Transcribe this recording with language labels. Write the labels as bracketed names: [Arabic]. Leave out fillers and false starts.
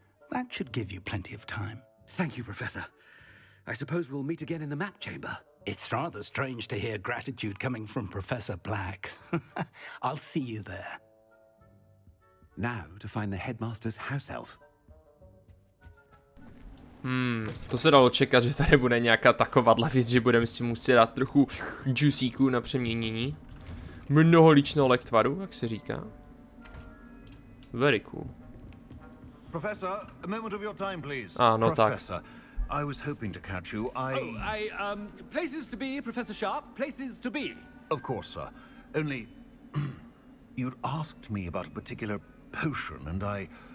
[English] That should give you plenty of time. Thank you, Professor. I suppose we'll meet again in the map chamber. It's rather strange to hear gratitude coming from Professor Black. I'll see you there. Now to find the headmaster's house elf. [Czech] To se dalo čekat, že tady bude nějaká takováhle věc, že budeme si muset dát trochu juicíku na přeměnění. Mnoho líčného lektvaru, jak se říká. [English] Very cool. Professor, a moment of your time, please. No Professor, I was hoping to catch you. Places to be, Professor Sharp. Places to be. Of course, sir. Only, you'd asked me about a particular potion, and I